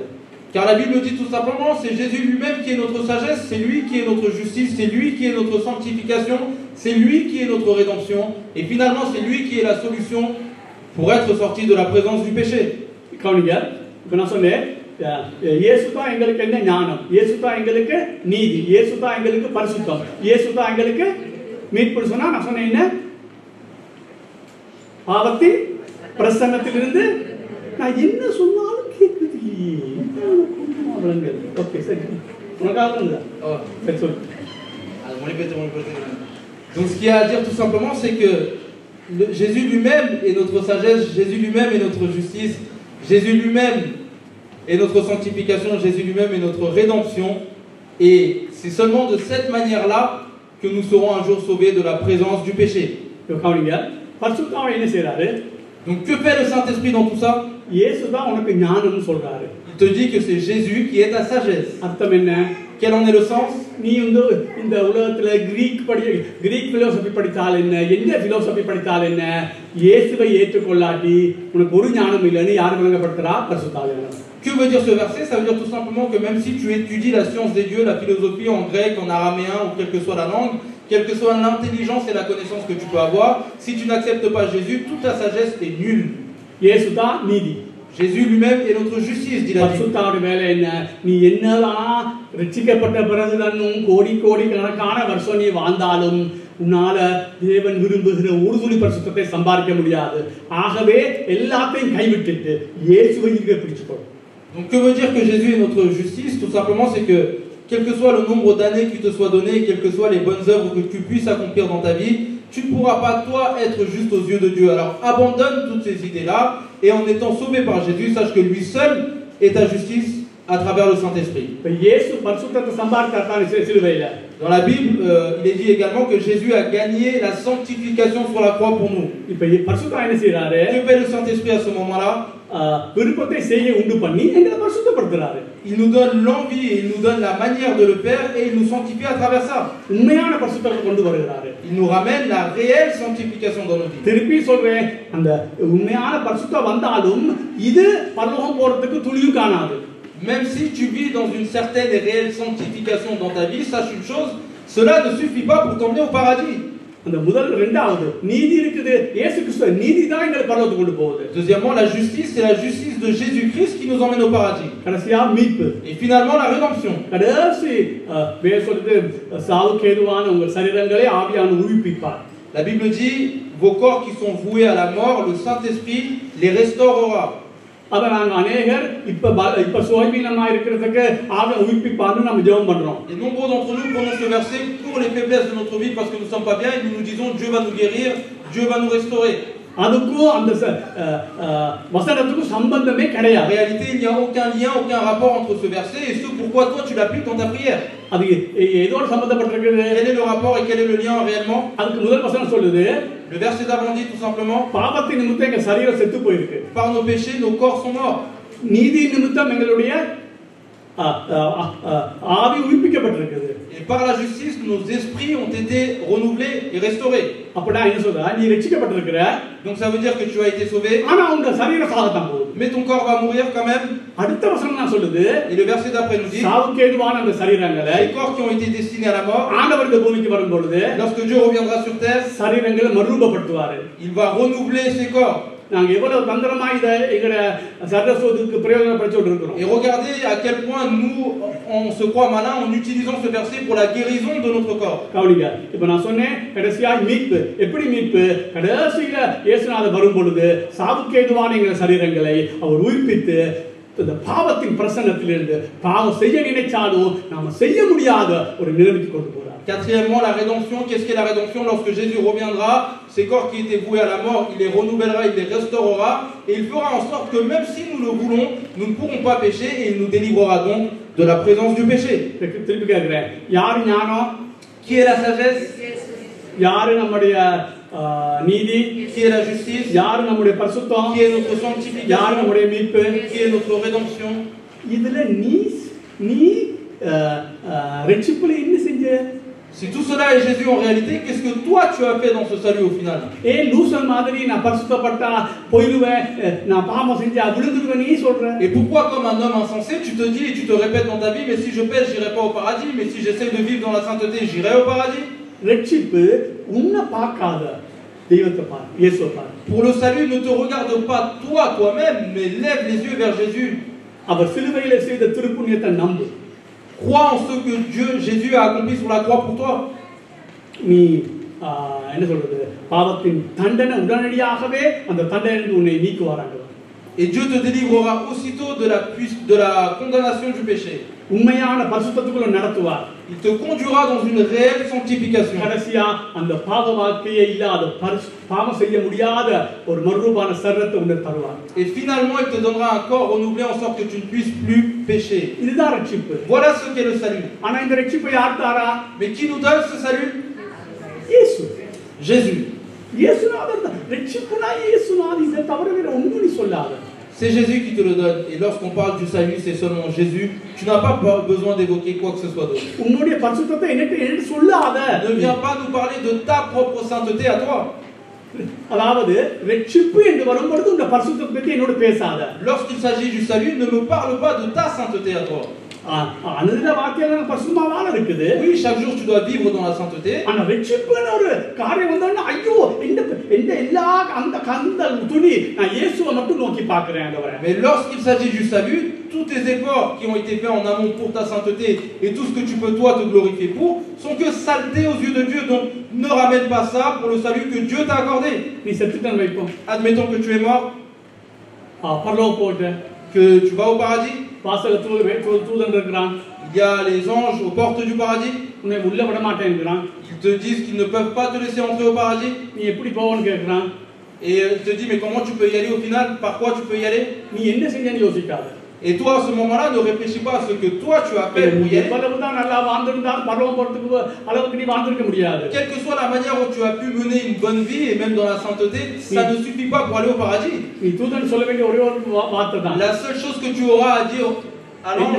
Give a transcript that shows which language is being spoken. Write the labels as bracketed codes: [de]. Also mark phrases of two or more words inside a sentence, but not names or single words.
[fr] Car la Bible dit tout simplement, c'est Jésus lui-même qui est notre sagesse, c'est lui qui est notre justice, c'est lui qui est notre sanctification, c'est lui qui est notre rédemption, et finalement c'est lui qui est la solution pour être sorti de la présence du péché. [ta] கவனிங்க, இப்போ நான் சொன்னேன் இயேசு தான் எங்களுக்கு என்ன ஞானம், இயேசு தான் எங்களுக்கு நீதி, இயேசு தான் எங்களுக்கு பரிசுத்தம், இயேசு தான் எங்களுக்கு மீட்பு சொன்னா நான் சொன்னேன் என்ன? பாவத்தின் பிரசன்னத்திலிருந்து நான் என்ன சொன்னாலும் கேட்குது இல்லையே. ஓகே சரி, உனக்காக சரி சொல்லு. [fr] Donc ce qu'il y a à dire tout simplement, c'est que Jésus lui-même est notre sagesse, Jésus lui-même est notre justice, Jésus lui-même est notre sanctification, Jésus lui-même est notre rédemption. Et c'est seulement de cette manière-là que nous serons un jour sauvés de la présence du péché. Donc que fait le Saint-Esprit dans tout ça? Il te dit que c'est Jésus qui est ta sagesse. Quel en est le sens? [ta] நீ இந்த உலகத்துல [en] Greek philosophy [ta] படித்தால் என்ன, எந்த பிலோசபி படித்தால் என்ன, இயேசுவை ஏற்றுக்கொள்ளாட்டி உனக்கு ஒரு ஞானம் இல்லைன்னு யார் விளங்கப்படுத்துறா? பரிசுத்தாவியானவர். [fr] Que veut dire ce verset? Ça veut dire tout simplement que même si tu étudies la science des dieux, la philosophie en grec, en araméen ou quelle que soit la langue, quelle que soit l'intelligence et la connaissance que tu peux avoir, si tu n'acceptes pas Jésus, toute ta sagesse est nulle. [ta] இயேசுதான் நீதி. [fr] Jésus lui-même est notre justice, dit la Bible. [ta] பரிசுத்தாவின் வேலை என்ன? நீ என்னதான் ரட்சிக்கப்பட்ட பிறகுதன்னும் கோடி கணக்கான வருஷம் நீ வாழ்ந்தாலும் உன்னால தேவன் விரும்புகிற ஒரு துளி பரிசுத்தத்தை சம்பாதிக்க முடியாது. ஆகவே எல்லாத்தையும் கைவிட்டுட்டு இயேசுவை பிடிச்சுக்கோ. [fr] Donc que veut dire que Jésus est notre justice? Tout simplement c'est que quel que soit le nombre d'années qui te soit donné, quelles que soient les bonnes œuvres que tu puisses accomplir dans ta vie, tu ne pourras pas, toi, être juste aux yeux de Dieu. Alors abandonne toutes ces idées-là, et en étant sauvé par Jésus, sache que lui seul est ta justice à travers le Saint-Esprit. [ta] இப்ப இயேசு பரிசுத்தத்தை சம்பாதித்தார் சிலுவையில. [fr] Dans la Bible, il est dit également que Jésus a gagné la sanctification sur la croix pour nous. [ta] இப்ப பரிசுத்தம் என்ன செய்றாரு? [fr] Que fait le Saint-Esprit à ce moment-là? [ta] விருப்பத்தை செய்ய உண்டு பண்ணி எங்களை பரிசுத்தப்படுத்துறாரு. [fr] Il nous donne l'envie et il nous donne la manière de le faire et il nous sanctifie à travers ça. [ta] உண்மையான பரிசுத்தத்தை கொண்டு வருகிறாரு. [fr] Il nous ramène la réelle sanctification dans nos vies. [ta] திருப்பி சொல்றேன், அந்த உண்மையான பரிசுத்தம் வந்தாலும் இது பரலோகம் போறதுக்கு துளியும் காணாது. [fr] Même si tu vis dans une certaine et réelle sanctification dans ta vie, sache une chose, cela ne suffit pas pour t'emmener au paradis. [ta] அந்த முதல் இரண்டாவது நீதி இருக்குது. இயேசு கிறிஸ்து நீதி தான் எங்களை பரலோகத்துக்கு கொண்டு போகுது. [fr] Deuxièmement, la justice, c'est la justice de Jésus-Christ qui nous emmène au paradis. [ta] கடைசியா மீட்பு. [fr] Et finalement, la rédemption. [ta] கடைசி வேதம் சொல்லுது, சாவுக்கு ஏதுவான உங்கள் சரீரங்களை ஆவியானவர் உயிர்ப்பிப்பார். [fr] La Bible dit, vos corps qui sont voués à la mort, le Saint-Esprit les restaurera. [ta] அத நாங்க அநேகர் இப்ப சோய்வீனமா இருக்கிறதுக்கு ஆவிய உயிர்ப்பிப்பார்னு நம்ம ஜெபம் பண்றோம். [fr] Et nombreux d'entre nous prononcent ce verset pour les faiblesses de notre vie parce que nous ne sommes pas bien et nous nous disons Dieu va nous guérir, Dieu va nous restaurer. [ta] அதுக்கும் அந்த வசனத்துக்கும் சம்பந்தமே [fr] En [ta] கிடையாது. [fr] réalité, il n'y a aucun lien, aucun rapport entre ce verset et ce pourquoi toi tu l'appliques dans ta prière. [ta] அது ஏதோட சம்பந்தப்பட்டிருக்குது. [fr] Quel est le rapport et quel est le lien réellement? [ta] அதுக்கு முதல் வசனம் சொல்லுது, [fr] Le verset d'avant dit tout simplement, [ta] பாவத்தின் நிமித்தம் எங்க சரீரம் செத்து போயிருக்கு. [fr] par nos péchés, nos corps sont morts. [ta] நீதி நிமித்தம் எங்களுடைய ஆவி உயிர்ப்பிக்கப்பட்டிருக்குது. [fr] Et par la justice, nos esprits ont été renouvelés et restaurés. [ta] அப்படினா என்ன சொல்றா? நீ ரட்சிக்கப்பட்டிருக்கிற. [fr] Donc ça veut dire que tu as été sauvé. [ta] ஆனா உங்க சரீரம் சாகத்தான் போகுது. [fr] Mais ton corps va mourir quand même. [ta] அடுத்த வசனம் நான் சொல்லுது, [fr] Et le verset d'après nous dit, [ta] சாவுக்கு ஏதுவான அந்த சரீரங்களை [fr] les corps qui ont été destinés à la mort, [ta] ஆண்டவர் இந்த பூமிக்கு வரும் பொழுது [fr] lorsque Dieu reviendra sur terre, [ta] சரீரங்களை மறுரூபப்படுத்துவாரு. [fr] il va renouveler ses corps. [ta] நாங்க எவ்வளவு தந்திரமா இதை எங்கட சரஸ்வதிக்கு பிரயோஜனப்படுத்திட்டு இருக்கிறோம். [fr] Et regardez à quel point nous, on se croit malin en utilisant ce verset pour la guérison de notre corps. [ta] கவனிங்க, இப்ப நான் சொன்னேன் கடைசியா மீட்பு. எப்படி மீட்பு? கடைசியில இயேசுநாதர் வரும் பொழுது சாவுக்கு ஏதுவான எங்கள் சரீரங்களை அவர் உயிர்ப்பித்து இந்த பாவத்தின் பிரசன்னத்திலிருந்து பாவம் செய்ய நினைச்சாலும் நாம செய்ய முடியாத ஒரு நிலைமைக்கு கொண்டு போறார். [fr] Quatrièmement, la rédemption. Qu'est-ce qu'est la rédemption? Lorsque Jésus reviendra, ces corps qui étaient voués à la mort, il les renouvellera, il les restaurera, et il fera en sorte que même si nous le voulons, nous ne pourrons pas pécher, et il nous délivrera donc de la présence du péché. [ta] திருப்பி கேட்கிறேன், யாரு ஞானம்? [fr] Qui est la sagesse? [ta] யாரு நம்முடைய நீதி? [fr] Qui est la justice? [ta] யாரு நம்முடைய பரிசுத்தம்? [fr] Qui est notre sanctification? [ta] யாரு நம்முடைய மீட்பு? [fr] Qui est notre rédemption? [ta] இதுல நீ ரட்சிப்புல என்ன செஞ்ச? [fr] Si tout cela est Jésus en réalité, qu'est-ce que toi tu as fait dans ce salut au final? [ta] லூசன் மாதிரி நான் பரிசுத்தப்பட்டா போயிடுவேன், நான் பாவம் செஞ்சா விழுந்துடுவேன் நீ சொல்ற. [fr] Et pourquoi comme un homme insensé tu te dis et tu te répètes dans ta vie, mais si je pêche j'irai pas au paradis, mais si j'essaie de vivre dans la sainteté j'irai au paradis? [ta] ரட்சிப்பு உன்னை பார்க்காத, தெய்வத்தை பார், இயேசுவை பார். [fr] Pour le salut, ne te regarde pas toi-même, mais lève les yeux vers Jésus. [ta] அவர் சிலுவையிலே செய்த திருப்புண்ணியத்தை நம்பு. [fr] Crois en ce que Jésus a accompli sur la croix pour toi. [ta] நீ என்ன சொல்றது? பாவத்தின் தண்டனை உடனடியாகவே அந்த தண்டனை உன்னை நீக்குவாராங்க. [fr] Et Dieu te délivrera aussitôt de la condamnation du péché. [ta] உண்மையான பரிசுத்தத்துக்குள்ள நடத்துவார். [fr] Il te conduira dans une réelle sanctification. [ta] கடைசியா அந்த பாவ வாழ்க்கையே இல்லாத பாவம் செய்ய முடியாத ஒரு மறுரூபான சரீரத்தை உனக்கு தருவார். [fr] Et finalement, il te donnera un corps renouvelé en sorte que tu ne puisses plus pécher. [ta] இதுதான் ரட்சிப்பு. [fr] Voilà ce qu'est le salut. [ta] ஆனா இந்த ரட்சிப்பை யார் தாரா? [fr] Mais qui nous donne ce salut? [ta] இயேசு. [fr] Jésus. [ta] இயேசுநாதர் தான் ரட்சிப்புனா இயேசுநாதர், இதை தவிர வேற ஒண்ணும் நீ சொல்லாத. [fr] C'est Jésus qui te le donne. Et lorsqu'on parle du salut, c'est seulement Jésus. Tu n'as pas besoin d'évoquer quoi que ce soit d'autre. [ta] உன்னுடைய பரிசுத்தத்தை என்னட்டு சொல்லாத. [fr] Ne viens pas nous parler de ta propre sainteté à toi. [ta] அதாவது ரட்சிப்பு என்று வரும்போது இந்த பரிசுத்தத்தை பத்தி என்னோட பேசாத. [fr] Lorsqu'il s'agit du salut, ne me parle pas de ta sainteté à toi. [ta] அனுதின வாக்கியங்கள பரிசுத்தமா வாழ இருக்குது. [fr] Oui, chaque jour tu dois vivre dans la sainteté. [ta] ஆனா ரட்சிப்புன ஒரு காரியம் வந்தா ஐயோ இந்த எல்லா அந்த துணி நான் இயேசுவை மட்டும் நோக்கி பார்க்கிறேன் ஆண்டவரே. [fr] Mais lorsqu'il s'agit du salut, tous tes efforts qui ont été faits en amont pour ta sainteté et tout ce que tu peux toi te glorifier pour sont que saleté aux yeux de Dieu. Donc ne ramène pas ça pour le salut que Dieu t'a accordé. [ta] நீ செத்துட்டேன்னு வைப்போம். [fr] Admettons que tu es mort, [ta] பரலோகம் போய்ட்ட, [fr] que tu vas au paradis. [ta] வாசல்ல தூதன் இருக்கிறான். [fr] Il Il y a les anges aux portes du paradis. [ta] உன்னை உள்ள விட மாட்டேங்கிறான். [fr] Ils te disent qu'ils ne peuvent pas te laisser entrer au paradis. [ta] நீ எப்படி போவன்னு கேட்கிறான். [fr] Et il te dit, mais comment tu peux y aller au final? Par quoi tu peux y aller? [ta] நீ என்ன செஞ்சேன்னு யோசிக்காத. [fr] Et toi, à ce moment-là, ne réfléchis pas à ce que toi tu as fait pour y aller. [ta] எவ்வளவுதான் நல்லா வாழ்ந்திருந்தாலும் பரலோகம் போறதுக்கு அளவுக்கு நீ வாழ்ந்திருக்க முடியாது. [fr] Quelle que soit la manière où tu as pu mener une bonne vie et même dans la sainteté, ça ne suffit pas pour aller au paradis. [ta] நீ தூதன் சொல்ல வேண்டிய ஒரே ஒரு வார்த்தை தான். [fr] La seule chose que tu auras à dire à l'ange,